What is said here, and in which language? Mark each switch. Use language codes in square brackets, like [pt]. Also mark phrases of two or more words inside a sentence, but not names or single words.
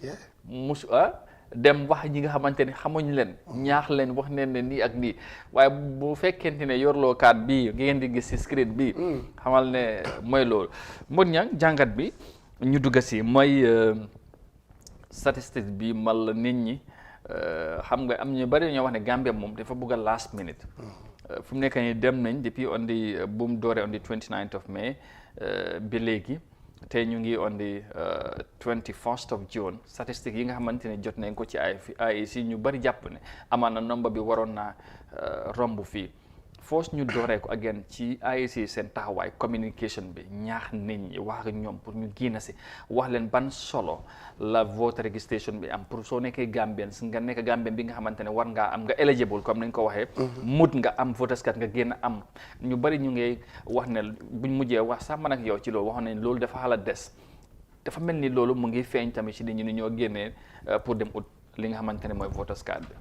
[wo] dem wax ñi nga xamante ne xamuñ leen ñaax leen wax neen ne nii ak nii waaye bu fekkente ne yorloo kaat bii ngeen di gis si screen bi xamal ne mooy loolu mun ñang jàngat bi ñu dugg si mooy statistique bi mal nit ñi xam nga am ñu bari ñoo wax ne Gambia moom dafa bëgg a [en] last minute [wo] fu mu nekk nii dem nañ depuis on the bu mu dooree [en] on the 29th of May [wo] bi léegi te ñu ngi [en] on the 21st of June [wo] statistiques yi nga xamante ne jot nañ ko ci IEC ñu bari jàpp ne amaan na nombre bi waroon naa romb fii force ñu dooree ko again ci IEC seen taxawaay communication bi ñaax nit ñi wax ak ñoom pour ñu génn si wax leen ban solo la [en] vote registration [wo] bi am pour soo nekkee Gambien nga nekk Gambien bi nga xamante ne war ngaa am nga eligible comme nañ ko waxee mut nga am [en] voters card [wo] nga génn am ñu bari ñu ngi wax ne buñ mujjee wax sax man ak yow ci loolu waxoon nañ loolu dafa xala des dafa mel ni loolu mu ngi feeñ tamit ci nit ñi ni ñoo génnee pour dem ut li nga xamante ne mooy [en] voters card [wo] bi